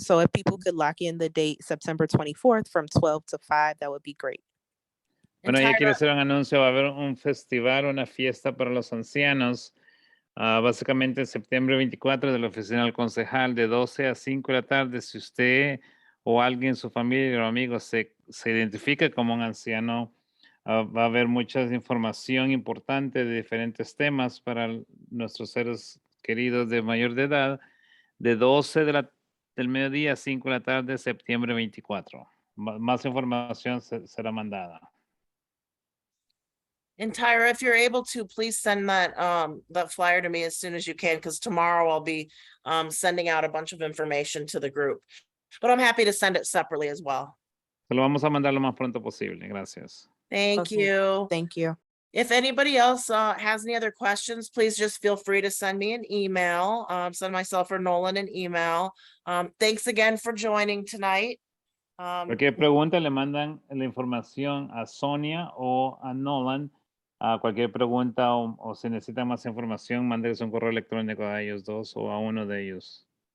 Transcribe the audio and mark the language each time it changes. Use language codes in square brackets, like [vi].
[en] So if people could lock in the date September 24th from 12 to 5, that would be great. [es] Bueno, ella quiere [en] Entire- [es] hacer un anuncio, va a haber un festival, una fiesta para los ancianos, básicamente en septiembre 24 de la oficina del concejal de 12 a 5 de la tarde. Si usted o alguien, su familia o amigos se identifica como un anciano, va a haber mucha información importante de diferentes temas para nuestros seres queridos de mayor de edad, de 12 del mediodía a 5 de la tarde, septiembre 24. Más información será mandada. [en] And Tyra, if you're able to, please send that flyer to me as soon as you can, because tomorrow I'll be sending out a bunch of information to the group. But I'm happy to send it separately as well. [es] Se lo vamos a mandar lo más pronto posible. Gracias. [en] Thank Okay. you. Thank you. If anybody else has any other questions, please just feel free to send me an email. Send myself or Nolan an email. Thanks again for joining tonight. Cualquier pregunta le mandan la información a Sonia o a Nolan. Cualquier pregunta o si necesitan más información, mándenles un correo electrónico a ellos dos o a uno de ellos.